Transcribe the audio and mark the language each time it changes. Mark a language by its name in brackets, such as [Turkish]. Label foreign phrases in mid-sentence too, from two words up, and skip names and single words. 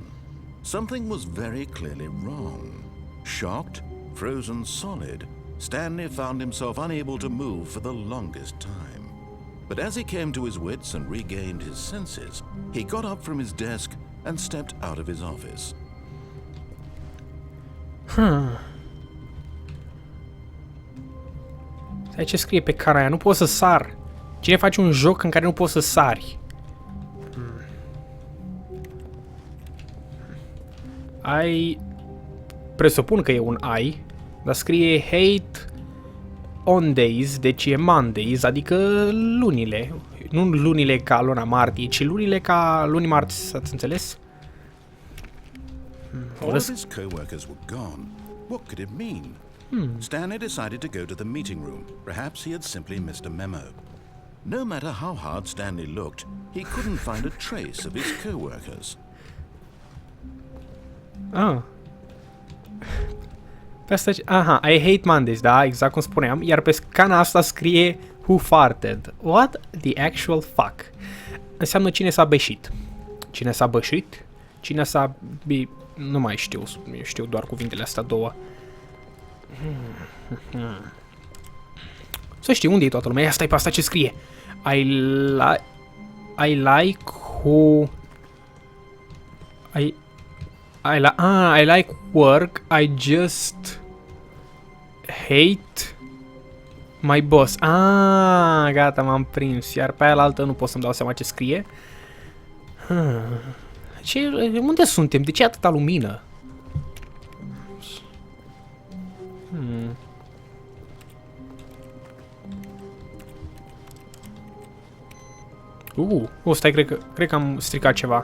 [English] Something was very clearly wrong. Shocked, frozen solid, Stanley found himself unable to move for the longest time. But as he came to his wits and regained his senses, he got up from his desk and stepped out of his office. [Romanian] Stai, ce scrie pe cara aia? Nu pot să sar. Cine face un joc în care nu poți să sari? Ai... presupun că e un ai, dar scrie [English] hate on days, [Romanian] deci e Mondays, adică lunile. Nu lunile ca luna martie, ci lunile ca luni marți, ați înțeles? [English] All of his co-workers were gone. What could it mean? Stanley decided to go to the meeting room. Perhaps he had simply missed a memo. No matter how hard Stanley looked, he couldn't find a trace of his co-workers. [Romanian] Pe asta, aha, [English] I hate Mondays, [Romanian] da, exact cum spuneam, iar pe scana asta scrie [English] who farted. What the actual fuck? [Romanian] Înseamnă cine s-a beșit. Cine s-a bășit? Cine s-a... Nu mai știu, eu știu doar cuvintele astea două. Să știi, unde e toată lumea? Ia stai pe asta ce scrie. [English] I like who... I like work, I just hate My boss. [Romanian] Ah, gata, m-am prins. Iar pe aia la altă nu pot să-mi dau seama ce scrie. Unde suntem? De ce e atâta lumină? Stai, cred că am stricat ceva.